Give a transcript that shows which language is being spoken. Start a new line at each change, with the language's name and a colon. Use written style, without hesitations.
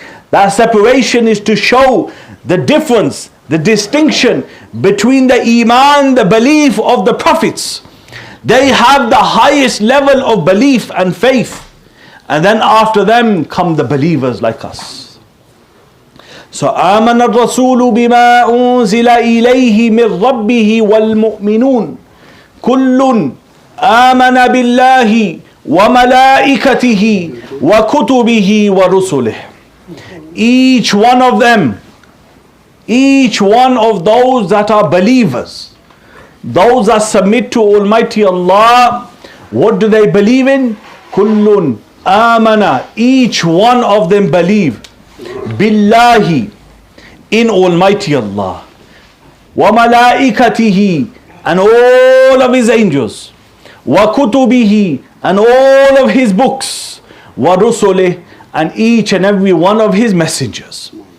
English: That separation is to show the difference, the distinction between the iman, the belief of the prophets. They have the highest level of belief and faith, and then after them come the believers like us.
Arabic: So آمن الرسول بما أنزل إليه من ربه والمؤمنون كل آمن بالله وملائكته وكتبه ورسله.
English: Each one of them, Each one of those that are believers, those that submit to Almighty Allah, what do they believe in?
Arabic: Kullun amana.
English: Each one of them believe billahi, in Almighty Allah, wa malaikatihi, and all of His angels, wa kutubihi, and all of His books, wa rusulih, and each and every one of His messengers.